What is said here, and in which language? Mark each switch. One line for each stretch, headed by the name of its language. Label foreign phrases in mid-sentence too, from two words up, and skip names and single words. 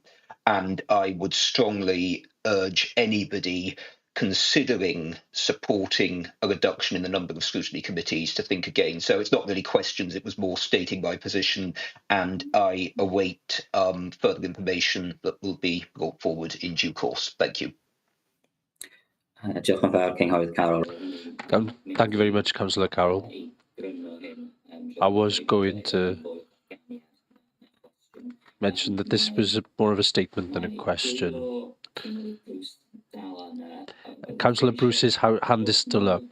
English: And I would strongly urge anybody considering supporting a reduction in the number of scrutiny committees to think again. So it's not really questions, it was more stating my position, and I await further information that will be brought forward in due course. Thank you.
Welsh: Diolch yn fawr, Cynghorydd Carroll.
English: Thank you very much, Councillor Carroll. I was going to mention that this was more of a statement than a question. Councillor Bruce's hand is still up.